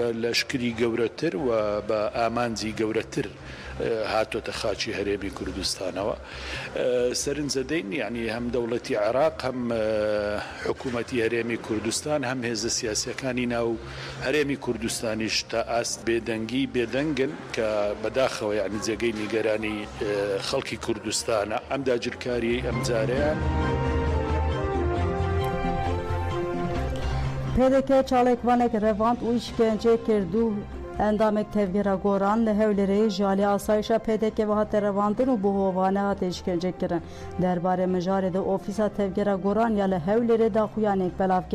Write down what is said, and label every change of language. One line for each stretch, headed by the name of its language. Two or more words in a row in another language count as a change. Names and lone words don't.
Central Kurdish: لەشکری گەورەتر و بە ئامانجی گەورەتر هاتۆتە خاچی هەرێمی کوردستانەوە سەرنجە دەین یعنی هەم دەوڵەتی عێراق هەم حکوومەتی هەرێمی کوردستان هەم هێزە سیاسیەکانی ناو هەرێمی کوردستانیش تا ئاست بێدەنگی بێدەنگن کە بەداخەوە یعنی جێگەی نیگەرانی خەڵکی کوردستانە ئەم داگیرکاری ئەم جارەیان
Kurdish: PDK çalekvanek revand û işkence kirdu endamek tevgera goran li hewlêrê ji alî asayişa PDK ve hate revandin û bi hovane hate işkence kirin. Derbarê mijarê de ofîsa tevgera goran ya li hewlêrê daxuyanek belav kir.